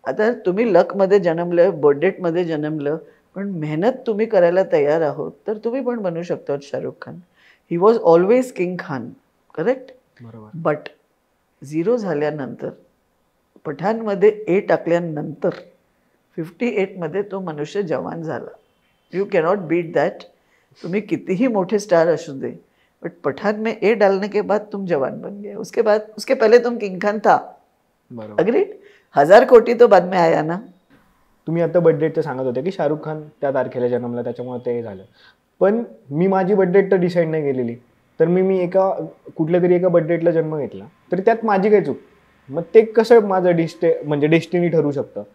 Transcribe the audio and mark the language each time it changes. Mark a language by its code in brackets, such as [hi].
[mr] आता तुम्ही लकमध्ये जन्मलं, बर्थ डेटमध्ये जन्मलं, पण मेहनत तुम्ही करायला तयार आहोत तर तुम्ही पण बनू शकता Shahrukh Khan. [en] He was always king Khan, correct. [mr] बरोबर. बट 0 झाल्यानंतर, पठाणमध्ये A टाकल्यानंतर 58मध्ये तो मनुष्य जवान झाला. [en] You cannot beat that. [mr] तुम्ही कितीही मोठे स्टार असू दे, [hi] बट पठान में A डालने के बाद तुम जवान बन गए. उसके पहले तुम किंग खान था. [mr] बरोबर. [hi] अग्रीड. 1000 कोटी तो बाद में आया ना. [mr] तुम्ही आता बर्थ डेटचं सांगत होते की शाहरुख खान त्या तारखेला जन्मला त्याच्यामुळे ते झालं, पण मी माझी बर्थ डेट तर डिसाईड नाही केलेली, तर मी एका कुठल्या तरी एका बर्थ डेटला जन्म घेतला, तर त्यात माझी काय चूक? मग ते कसं माझं म्हणजे डेस्टिनी ठरू शकतं?